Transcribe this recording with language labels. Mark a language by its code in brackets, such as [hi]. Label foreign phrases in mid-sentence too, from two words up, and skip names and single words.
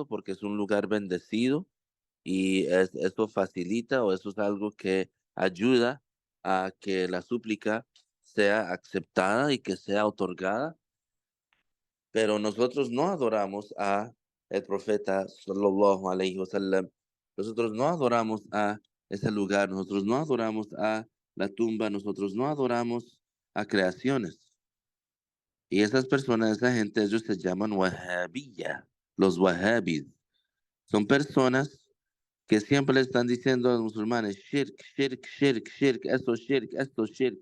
[es] porque es un lugar bendecido y eso facilita o eso es algo que ayuda a que la súplica sea aceptada y que sea otorgada, pero nosotros no adoramos a el profeta [ar] صلى الله عليه وسلم, [es] nosotros no adoramos a ese lugar, nosotros no adoramos a la tumba, nosotros no adoramos a creaciones. Y esas personas, esa gente, ellos se llaman Wahhabiyya, los Wahhabis. Son personas que siempre le están diciendo a los musulmanes, shirk, shirk, shirk, shirk, esto es shirk.